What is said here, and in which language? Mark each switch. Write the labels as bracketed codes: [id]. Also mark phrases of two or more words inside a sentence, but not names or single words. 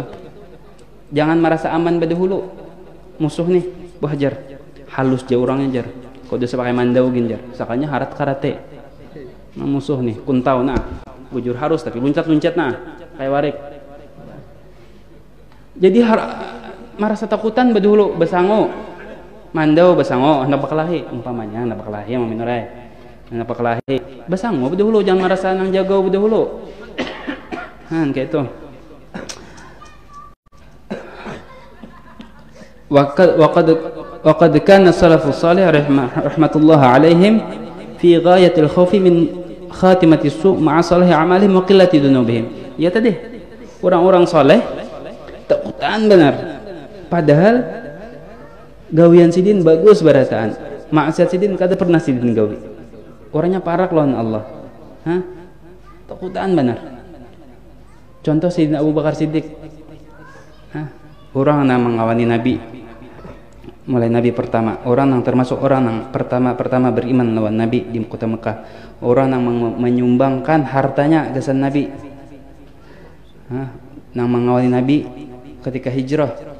[bjn] Jangan merasa aman badahulu musuh nih jar halus jauh orangnya jar kau udah pakai mandau gin jar sakanya harat karate musuh nih kuntau bujur harus tapi loncat-loncat kayak warik. Jadi merasa takutan badahulu besango mandau besango hendak bakalahi umpamanya hendak bakalahi sama minorai Kenapa kelahi? Basang mo dahulu, jangan merasa nang jagaw dahulu. Kayak itu. [ar] وقد كان السلف الصالح رحمة الله عليهم في غاية الخوف من خاتمة السوء مع صالح أعمالهم وقلة ذنوبهم. [bjn] Ya tadi orang-orang soleh takutan benar, padahal gawian sidin bagus barataan, maksiat sidin kada pernah sidin gawi, orangnya parak lawan Allah. Takutan benar. Contoh Sayyidina Abu Bakar Siddiq, orang yang mengawani Nabi mulai Nabi pertama, orang yang termasuk orang yang pertama beriman lawan Nabi di kota Mekah, orang yang menyumbangkan hartanya ke Nabi, yang mengawali Nabi ketika hijrah.